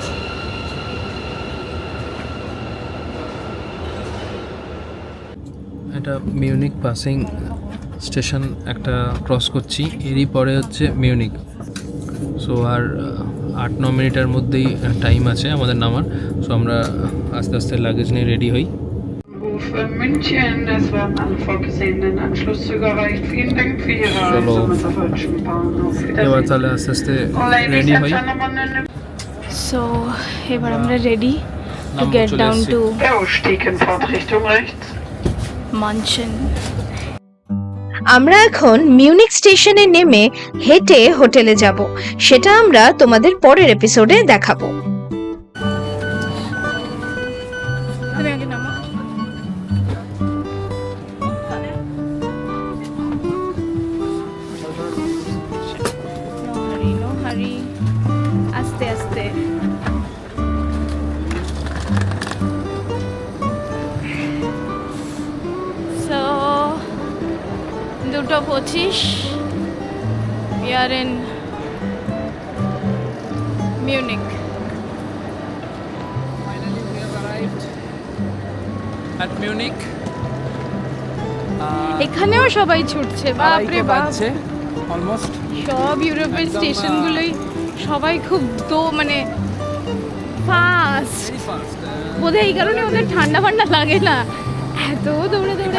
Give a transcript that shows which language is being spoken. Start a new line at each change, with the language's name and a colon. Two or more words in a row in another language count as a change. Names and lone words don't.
Bangla: এটা মিউনিক পাসিং স্টেশন একটা ক্রস করছি, এরই পরে হচ্ছে মিউনিক। সো আর 8-9 মিনিটের মধ্যেই টাইম আছে আমাদের নামার। সো আমরা আস্তে আস্তে লাগেজ নিয়ে রেডি হই।
German: Für München, es werden alle vorgesehenen Anschlusszüge erreicht. Vielen Dank für Ihre Reise mit der Deutschen Bahn. Auf
Bangla: এবার
German: Wiedersehen.
Bangla: তাহলে আস্তে আস্তে
English: Ladies
Bangla: রেডি
English: and
Bangla: হই।
English: gentlemen,
Bangla: সো এবার আমরা
English: ready to
Bangla: নামবো,
English: গেট
Bangla: চলে
English: ডাউন
Bangla: এসেছি।
English: টু
German: der Ausstieg in Fahrtrichtung rechts. মানচেন।
Bangla: আমরা এখন মিউনিক স্টেশনে নেমে হেঁটে হোটেলে যাব, সেটা আমরা তোমাদের পরের এপিসোডে দেখাবো। তুমি আগে নামো।
English: no hurry,
Bangla: আস্তে আস্তে। সো 2:25,
English: we are in Munich. Finally we have arrived at Munich.
Bangla: এখানেও সবাই ছুটছে, বাপরে বাপ। অলমোস্ট সব ইউরোপের একদম, স্টেশনগুলোই সবাই খুব মানে ফাস্ট।
English: very fast.
Bangla: বোধহয় এই কারণে ওদের ঠান্ডা ফান্ডা লাগে না, এত দৌড়ে দৌড়ে